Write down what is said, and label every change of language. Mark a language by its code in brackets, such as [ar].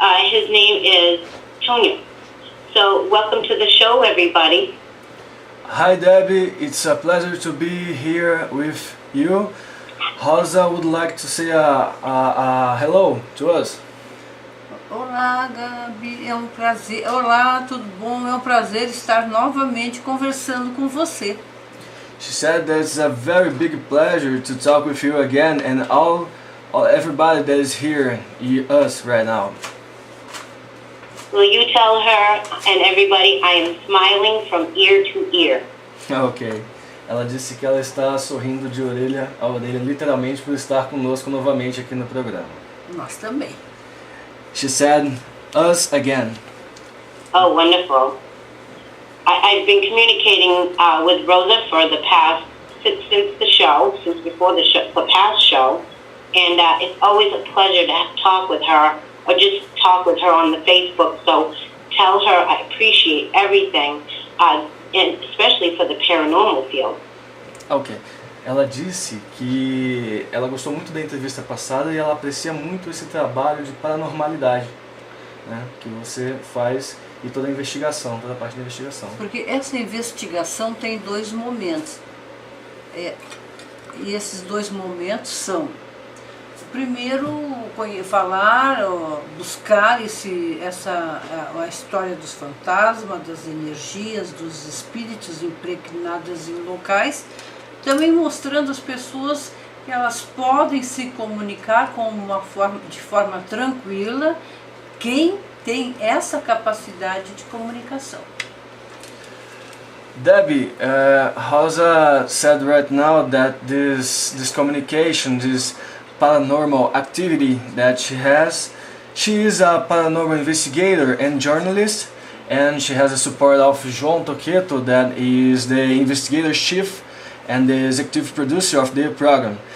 [en] His name is Tonio. So welcome to the show, everybody. Hi Debbie, it's a pleasure to be here with you. Rosa would like to say hello to us. [pt] Olá Gabi, é um prazer. Olá, tudo bom? É um prazer estar novamente conversando com você. [en] She said that it's a very big pleasure to talk with you again and everybody that is here, us right now. Will you tell her and everybody I am smiling from ear to ear? Ok. [pt] Ela disse que ela está sorrindo de orelha a orelha, literalmente, por estar conosco novamente aqui no programa. Nós também. [en] She said, us again. Oh, wonderful. I've been communicating with Rosa for the past, since before the past show, and it's always a pleasure to talk with her, or just talk with her on the Facebook, so tell her I appreciate everything, and especially for the paranormal field. Ok. [pt] Ela disse que ela gostou muito da entrevista passada e ela aprecia muito esse trabalho de paranormalidade, né, que você faz, e toda a investigação, toda a parte da investigação. Porque essa investigação tem dois momentos. E esses dois momentos são: o primeiro, falar, buscar a história dos fantasmas, das energias, dos espíritos impregnados em locais, também mostrando às pessoas que elas podem se comunicar de forma tranquila, quem tem essa capacidade de comunicação. [en] Debbie, Rosa said right now that this communication, this paranormal activity that she has, she is a paranormal investigator and journalist, and she has the support of João Toqueto, that is the investigator chief and the executive producer of the program.